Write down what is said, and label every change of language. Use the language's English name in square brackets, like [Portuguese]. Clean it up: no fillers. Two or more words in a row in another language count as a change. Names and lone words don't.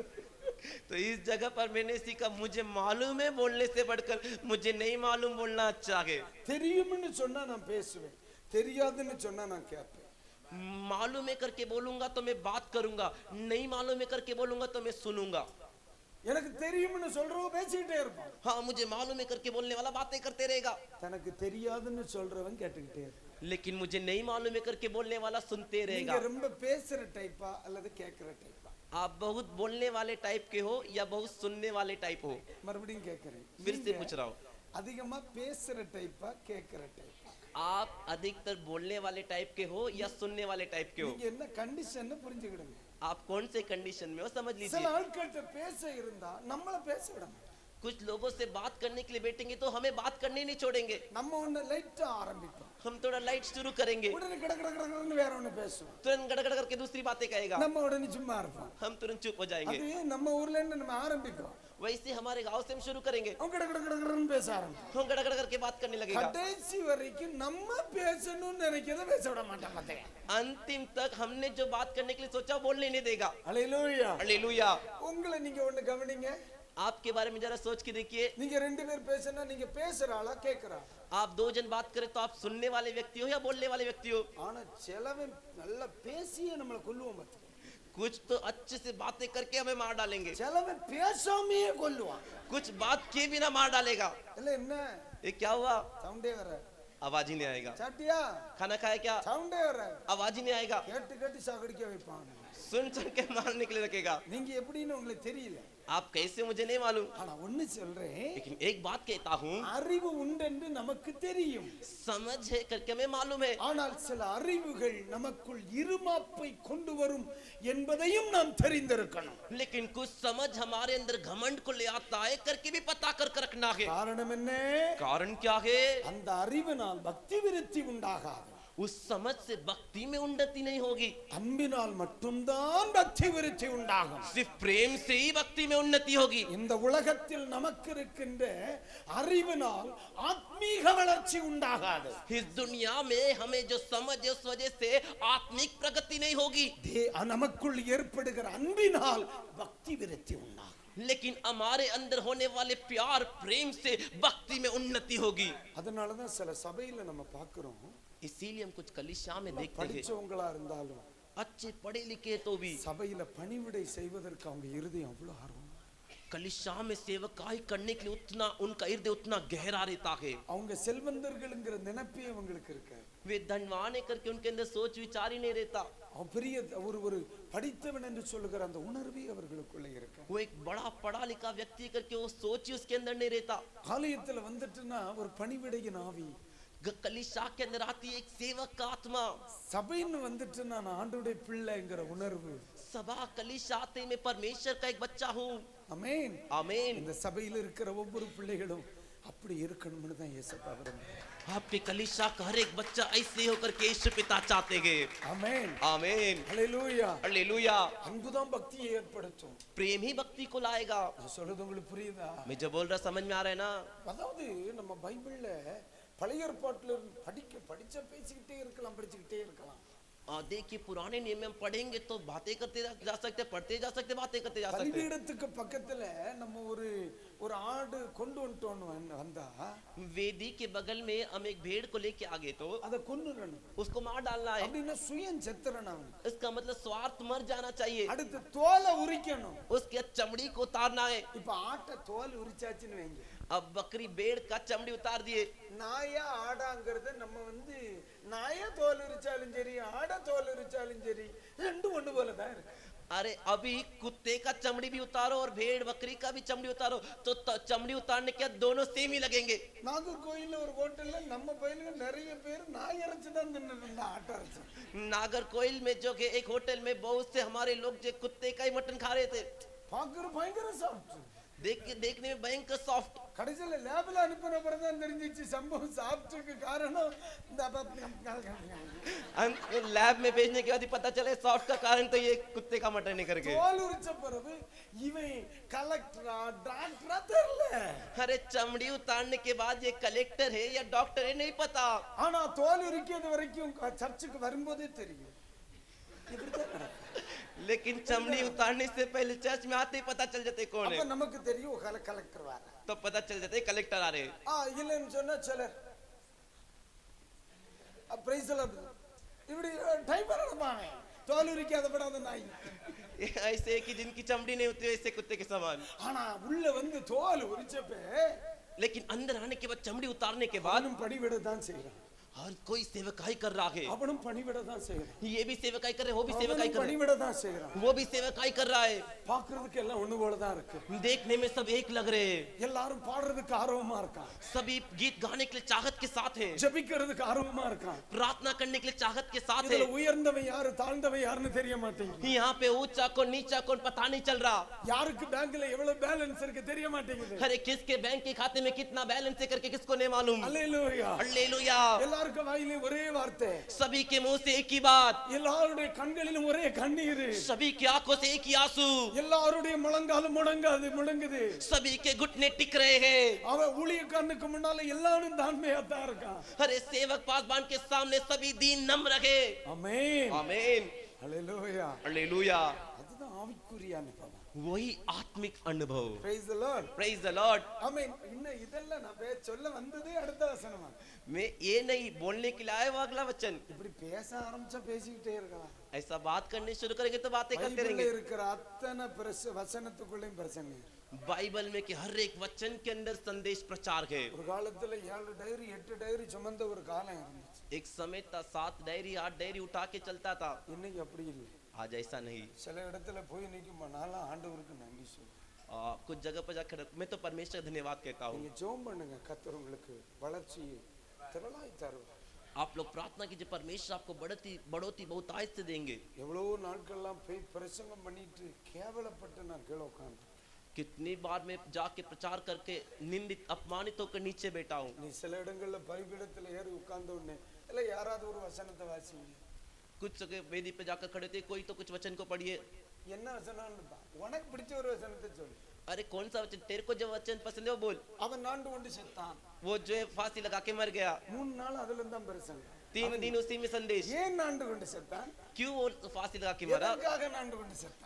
[Hindi] तो इस जगह पर मैंने सीखा, मुझे मालूम है बोलने से बढ़कर मुझे नहीं मालूम बोलना अच्छा है. [Tamil] தெரியும்னு சொன்னா நான் பேசுவேன், தெரியாதுன்னு சொன்னா நான் கேட்பேன். [Hindi] मालूम है करके बोलूंगा तो मैं बात करूंगा, नहीं मालूम है करके बोलूंगा तो मैं सुनूंगा. [Tamil] எனக்கு தெரியும்னு சொல்றவன் பேசிட்டே இருப்பான். [Hindi] हाँ मुझे मालूम है करके बोलने वाला बातें करते रहेगा. [Tamil] தனக்கு தெரியாதுன்னு சொல்றவன் கேட்டுக்கிட்டே இருப்பான். [Hindi] लेकिन मुझे नहीं मालूम है करके बोलने वाला सुनते रहेगा. [Tamil] நீங்க ரொம்ப பேசுற டைப்பா அல்லது கேக்குற டைப்பா? [Hindi] आप बहुत बोलने वाले टाइप के हो या बहुत सुनने वाले टाइप हो? [Tamil] மறுபடியும் கேக்குறேன், [Hindi] फिर से पूछ रहा हूँ. [Tamil] அதிகமா பேசுற டைப்பா கேக்குற டைப்பா? [Hindi] आप अधिकतर बोलने वाले टाइप के हो या सुनने वाले टाइप के हो? [Tamil] நீங்க என்ன கண்டிஷன் புரிஞ்சுக்கிடுங்க. [Hindi] आप कौन से कंडीशन में हो समझ [Tamil] சில [Hindi] लीजिए. [Tamil] ஆட்கள்கிட்ட பேச இருந்தா நம்மள பேச விட மாட்டாங்க. [Hindi] कुछ लोगों से बात करने के लिए बैठेंगे तो हमें बात करने नहीं छोड़ेंगे, [Tamil] நம்ம ஒண்ணு லைட்டா ஆரம்பிப்போம், [Hindi] हम थोड़ा लाइट शुरू करेंगे, [Tamil] உடனே கட கட கடன்னு வேற ஒண்ணு பேசுவோம், [Hindi] तुरंत गड़गड़ करके दूसरी बातें कहेगा, [Tamil] நம்ம உடனே சும்மா இருப்போம். [Hindi] हम तुरंत चुप हो जाएंगे। [Tamil] அது நம்ம ஊர்ல இருந்து நம்ம ஆரம்பிக்கிறோம், [Hindi] वैसे हमारे गांव से हम शुरू करेंगे, [Tamil] அவங்க கட கட கடன்னு பேச ஆரம்பிப்போம். [Hindi] हम गड़गड़ करके बात करने लगेगा, [Tamil] கடைசி வரைக்கும் நம்ம பேசணும்னு நினைக்கிறத பேச விட மாட்டோம் மத்தே. [Hindi] अंतिम तक हमने जो बात करने के लिए सोचा बोलने नहीं देगा। [Tamil] ஹalleluya. [Hindi] हालेलुया। [Tamil] உங்களை நீங்க ஒண்ணு கவனிங்க, [Hindi] आपके बारे में जरा सोच के देखिए, [Tamil] நீங்க ரெண்டு பேர் பேசினா நீங்க பேசுற ஆளா கேக்குறா, [Hindi] आप दो जन बात करें तो आप सुनने वाले व्यक्ति हो या बोलने वाले व्यक्ति हो। [Tamil] ஆனா சிலவன் நல்லா பேசியே நம்மள கொல்லுவான் மத்தே. [Hindi] कुछ तो अच्छे से बातें करके हमें मार डालेंगे, [Tamil] சிலவன் பேசாமையே கொல்லுவான். [Hindi] कुछ बात किए बिना मार डालेगा। [Tamil] இல்ல என்ன [Hindi] ये क्या हुआ? [Tamil] சவுண்டே வர, [Hindi] आवाज ही नहीं आएगा। [Tamil] சாட்டியா [Hindi] खाना खाया क्या? [Tamil] சவுண்டே வர, [Hindi] आवाज ही नहीं आएगा। [Tamil] கேட்டு கேட்டு சாகடிக்க வைப்பான். [Hindi] सुन सुन के मारने के लिए रखेगा। [Tamil] நீங்க எப்படின்னு உங்களுக்கு தெரியல, [Hindi] आप कैसे मुझे नहीं मालूम, [Tamil] ஆனா ஒண்ணு சொல்றேன், [Hindi] लेकिन एक बात कहता हूँ, [Tamil] அறிவு உண்டென்று நமக்கு தெரியும், [Hindi] समझ है करके हमें मालूम है, [Tamil] ஆனால் சில அறிவுகள் நமக்குள் இருமாப்பை கொண்டு வரும் என்பதையும் நாம் தெரிந்திருக்கணும். [Hindi] लेकिन कुछ समझ हमारे अंदर घमंड को ले आता है करके भी पता कर रखना है। [Tamil] காரணம் என்ன? [Hindi] कारण क्या है? [Tamil] அந்த அறிவினால் பக்தி விருத்தி உண்டாகாது, [Hindi] उस समझ से भक्ति में उन्नति नहीं होगी, [Tamil] அன்பினால் மட்டும்தான் பக்தி விருத்தி உண்டாகும். [Hindi] सिर्फ प्रेम से ही भक्ति में उन्नति होगी। [Tamil] இந்த உலகத்தில் நமக்கு இருக்கின்ற அறிவினால் ஆத்மீக வளர்ச்சி உண்டாகாது. [Hindi] इस दुनिया में हमें जो समझ है उस वजह से आत्मिक प्रगति नहीं होगी, [Tamil] நமக்குள் ஏற்படுகிற அன்பினால் பக்தி விருத்தி உண்டாகும். [Hindi] लेकिन हमारे अंदर होने वाले प्यार प्रेम से भक्ति में उन्नति होगी। [Tamil] அதனால தான் சில சபையில நம்ம பார்க்கிறோம், [Hindi] इसीलिए हम कुछ कलिसिया में देखते हैं, [Tamil] படிச்சவங்களா இருந்தாலும் [Hindi] अच्छे पढ़े लिखे तो भी [Tamil] சபையில பணிவிடை செய்வதற்கு அவங்க இருதயம் அவ்வளவு ஆர்வம், [Hindi] कलिसिया में सेवकाई करने के लिए उतना उनका हृदय उतना गहरा रहता है। [Tamil] அவங்க செல்வந்தர்கள்ங்கிற நினைப்பே அவங்களுக்கு இருக்கு, [Hindi] वे धनवान है करके उनके अंदर सोच विचार ही नहीं रहता, [Tamil] அவன் பெரிய ஒரு படித்தவன் என்று சொல்லுகிற அந்த உணர்வே அவர்களுக்குள்ளே இருக்கு. [Hindi] वो एक बड़ा पढ़ा लिखा व्यक्ति करके वो सोच ही उसके अंदर नहीं रहता। [Tamil] ஆலயத்துல வந்துட்டுனா ஒரு பணிவிடையின் ஆவி, [Hindi] कलिसिया के अंदर आती है एक सेवक का आत्मा, [Tamil] சபைன்னு வந்துட்டுனா நான் ஆண்டவருடைய பிள்ளைங்கிற உணர்வு. [Hindi] सभा कलिसिया आते मैं परमेश्वर का एक बच्चा हूँ। [Tamil] ஆமென். [Hindi] आमीन। [Tamil] இந்த சபையில இருக்கிற ஒவ்வொரு பிள்ளைகளும் அப்படி இருக்கணும்னு தான் இயேசுப்பா விரும்புறார். [Hindi] आपके कलिसिया का हर एक बच्चा ऐसे होकर के यीशु पिता चाहते हैं। [Tamil] ஆமென். [Hindi] आमीन। [Tamil] ஹalleluya. [Hindi] हालेलुया। [Tamil] அன்புதான் பக்தியை ஏற்படுத்தும். [Hindi] प्रेम ही भक्ति को लाएगा। [Tamil] நான் சொல்றது உங்களுக்கு புரியுதா? [Hindi] मैं जो बोल रहा समझ में आ रहा है ना? [Tamil] அதாவது நம்ம பைபிள்ல பழைய ஏற்பாட்டுல படிச்ச பேசிக்கிட்டே இருக்கலாம், படிச்சுக்கிட்டே இருக்கலாம். [Hindi] देखिए पुराने नियम में हम पढ़ेंगे तो बातें करते जा सकते, पढ़ते जा सकते, बातें करते जा सकते। [Tamil] பலிபீடத்துக்கு பக்கத்துல நம்ம ஒரு ஆடு கொண்டு வந்துட்டோம்னு வந்தா [Hindi] वेदी के बगल में हम एक भेड़ को लेके आ गए तो [Tamil] அதை கொன்னுறணும், [Hindi] उसको मार डालना है, [Tamil] அப்படின்னா சுயம் செத்துறணும். [Hindi] इसका मतलब स्वार्थ मर जाना चाहिए। [Tamil] அடுத்து தோலை உரிக்கணும். [Hindi] उसके चमड़ी को उतारना है। [Tamil] இப்ப ஆட்டை தோல் உரிச்சாச்சுன்னு வைங்க, [Hindi] अब बकरी भेड़ का चमड़ी उतार दिए, [Tamil] நாயா ஆடாங்கிறத நம்ம நாயா தோல் உரிச்சாலும் சரி ஆடா தோல் உரிச்சாலும் சரி ரெண்டும் ஒண்ணு போலதான் இருக்கு. [Hindi] अरे अभी कुत्ते का चमड़ी भी उतारो और भेड़ बकरी का भी चमड़ी उतारो तो चमड़ी उतारने के दोनों सेम ही लगेंगे। [Tamil] நாகர்கோயில்ல ஒரு ஹோட்டல்ல நம்ம பையனுங்க நிறைய பேர் நாய் இறைச்சி தான் தின்னுட்டு ஆட்டை இறைச்சி. [Hindi] नागरकोइल में जो कि एक होटल में बहुत से हमारे लोग जो कुत्ते का ही मटन खा रहे थे, [Tamil] பாக்குற பயங்கர சாப்பிட்டு [Hindi] देखने में भयंकर सॉफ्ट। [Tamil] கடைசியில லேபில் அனுப்பின பிறகு தான் தெரிஞ்சிச்சு சம்பவம் சாப்பிட்டுக்கு காரணம் இந்த [Hindi] लैब में भेजने के बाद ही पता चले सॉफ्ट का कारण तो ये कुत्ते का मटन नहीं करके। [Tamil] தோல் உரிச்ச பிறகு இவன் கலெக்டரா டாக்டரா தெரியல, [Hindi] अरे चमड़ी उतारने के बाद ये कलेक्टर है या डॉक्टर है नहीं पता, [Tamil] ஆனா தோல் உரிக்கிறது வரைக்கும் சர்ச்சுக்கு வரும்போதே தெரியும். [Hindi] लेकिन चमड़ी उतारने से पहले चर्च में आते ही पता चल जाते कौन [Tamil] அப்ப [Hindi] है, [Tamil] நமக்கு தெரியும் கலெக்டர் வர. [Hindi] तो पता चल जाते कलेक्टर आ रहे हैं। [Tamil] இல்லைன்னு சொன்னா சிலர் இப்படி டைம் நடப்பாங்க, தோல் உரிக்காத படாத நாய். [Hindi] ऐसे कि जिनकी चमड़ी नहीं होती ऐसे कुत्ते के समान, [Tamil] ஆனா உள்ள வந்து தோல் உரிச்சப்ப [Hindi] लेकिन अंदर आने के बाद चमड़ी उतारने के बाद [Tamil] பணிவிட தான் செய்யறான். [Hindi] हर कोई सेवकाई कर रहा है, [Tamil] அவனும் பணிவிட தான் செய்யறான், [Hindi] ये भी सेवकाई कर रहे, वो भी सेवकाई [Tamil] அவனும் [Hindi] कर रहे, [Tamil] பணிவிட தான் செய்யறான். [Hindi] वो भी सेवकाई कर रहा है. [Tamil] பாக்குறதுக்கு எல்லாம் ஒண்ணு போல தான் இருக்கு, [Hindi] देखने में सब एक लग रहे हैं, [Tamil] எல்லாரும் பாடுறதுக்கு ஆர்வமா இருக்கான், [Hindi] सभी गीत गाने के लिए चाहत के साथ है, [Tamil] ஜெபிக்கிறதுக்கு ஆர்வமா இருக்கான். [Hindi] प्रार्थना करने के लिए चाहत के साथ है. [Tamil] இதுல உயர்ந்தவன் யாரு தாழ்ந்தவன் யாருன்னு தெரிய மாட்டேங்குது, [Hindi] यहाँ पे ऊंचा कौन नीचा कौन पता नहीं चल रहा. [Tamil] யாருக்கு பேங்க்ல எவ்வளவு பேலன்ஸ் இருக்கு தெரிய மாட்டேங்குது. [Hindi] अरे किसके बैंक के खाते में कितना बैलेंस है करके किसको नहीं मालूम. [Tamil] அல்லேலூயா. [Hindi] हालेलुया. [Tamil] எல்லாருக்கும் வாயிலே ஒரே வார்த்தை, [Hindi] सभी के मुंह से एक ही बात, [Tamil] எல்லாருடைய கண்களிலும் ஒரே கண்ணீர், [Hindi] सभी की आंखों से एक ही आंसू, [Tamil] எல்லாருடைய முழங்காலும் முடங்குது. [Hindi] सभी के घुटने टिक रहे हैं. [Tamil] அவன் ஊழியக்காரனுக்கு முன்னால எல்லாரும் தாழ்மையா தான் இருக்கான். [Hindi] अरे सेवक पासबान के सामने सभी दीन नम रहे. [Tamil] ஆமென், [Hindi] आमीन. [Tamil] அல்லேலூயா. [Hindi] हालेलुया. [Tamil] அதுதான் ஆவிக்குரிய அனுபவம். [Hindi] वही आत्मिक अनुभव. [English] Praise the Lord. Praise the Lord. [Tamil] ஆமென். இன்னும் இதெல்லாம் நான் சொல்ல வந்ததே அடுத்த வசனமா. [Hindi] मैं ये नहीं बोलने के लिए आया वो अगला वचन. [Tamil] இப்படி பேச ஆரம்பிச்சா பேசிக்கிட்டே இருக்கலாம். [Hindi] ऐसा बात करने शुरू करेंगे तो बातें करते [Tamil] பைபிள்ல [Hindi] रहेंगे. [Tamil] இருக்கிற அத்தனை வசனத்துக்குள்ளேயும் பிரச்சனை. [Hindi] बाइबल में कि हर एक वचन के अंदर संदेश प्रचार है. [Tamil] ஒரு காலத்துல 7 டைரி 8 டைரி சுமந்த ஒரு காலம் இருந்துச்சு. [Hindi] एक समय था 7 डायरी 8 डायरी उठा के चलता था. [Tamil] இன்னைக்கு அப்படி இல்லை. [Hindi] आज ऐसा नहीं. [Tamil] சில இடத்துல போய் நிக்கும் நாளா ஆண்டவருக்கு நன்றி சொல்லு. [Hindi] कुछ जगह पर जाकर मैं तो परमेश्वर धन्यवाद कहता हूँ. [Tamil] நீங்க ஜெபம் பண்ணுங்க, கர்த்தர் உங்களுக்கு வளர்ச்சி திரளாய் தருவார். [Hindi] आप लोग प्रार्थना कीजिए, परमेश्वर आपको बढ़ोती बहुतायत से देंगे. [Tamil] எவ்வளவு நாட்கள்லாம் போய் பிரசங்கம் பண்ணிட்டு கேவலப்பட்டு நான் கீழே உட்கார்ந்து, [Hindi] कितनी बार मैं जाके प्रचार करके निंदित अपमानित होकर नीचे बैठा हूँ. [Tamil] நீ சில இடங்கள்ல பலிபீடத்துல ஏறி உட்கார்ந்த உடனே இல்ல யாராவது ஒரு வசனத்தை வாசிங்க, [Hindi] कुछ जगह वेदी पे जाकर खड़े थे, कोई तो कुछ वचन को पढ़िए. [Tamil] என்ன வசனம்னு பா, உனக்கு பிடிச்ச ஒரு வசனத்தை சொல்லு. [Hindi] अरे कौन सा वचन, तेरे को जो वचन पसंद है वो बोल. [Tamil] அவன் நாண்டு கொண்டு செத்தான், [Hindi] वो जो है फांसी लगा के मर गया. [Tamil] 3 நாள் அதுல தான் பிரசங்கம். [Hindi] 3 दिन उसी में संदेश. [Tamil] ஏன் நாண்டு கொண்டு செத்தான், [Hindi] क्यों वो फांसी लगा के मरा, [Tamil] எதற்காக நாண்டு கொண்டு செத்தான்,